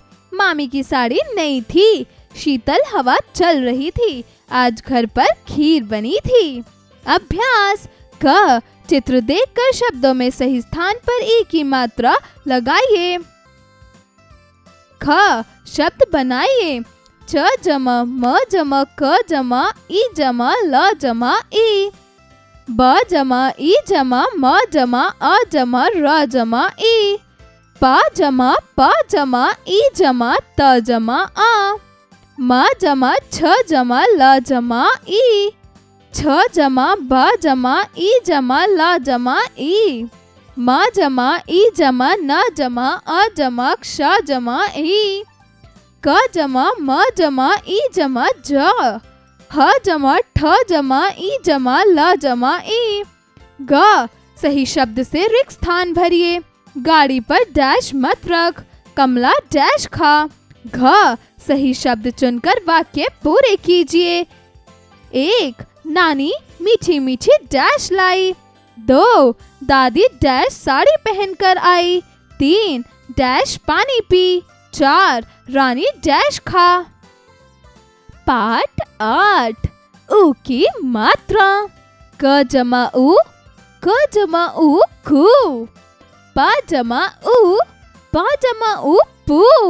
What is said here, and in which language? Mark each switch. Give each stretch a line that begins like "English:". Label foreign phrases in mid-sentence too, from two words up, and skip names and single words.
Hindi: मामी की साड़ी नई थी। शीतल हवा चल रही थी। आज घर पर खीर बनी थी। अभ्यास क, चित्र देखकर शब्दों में सही स्थान पर ई की मात्रा लगाइए। ख, शब्द बनाइए। च जमा म जमा क जमा ई जमा ल जमा ई, ब जमा ई जमा म जमा अ जमा र जमा ई, प जमा प जमा ई जमा त जमा आ, म जमा छ जमा ल जमा ई, छ जमा ब जमा ई जमा ल जमा ई, म जमा ई जमा न जमा अ जमा क्ष जमा ई, क जमा म जमा ई जमा ज, ह जमा ठ जमा ई जमा ल जमा ई। ग, सही शब्द से रिक्त स्थान भरिए। गाड़ी पर डैश मत रख। कमला डैश खा। घ, सही शब्द चुनकर वाक्य पूरे कीजिए। 1, नानी मीठी मीठी डैश लाई। 2, दादी डैश साड़ी पहनकर आई। 3, डैश पानी पी। 4, रानी डैश खा। पाठ 8, उ की मात्रा। क जमा उ, क जमा उ कु। प जमा उ, प जमा उ पू।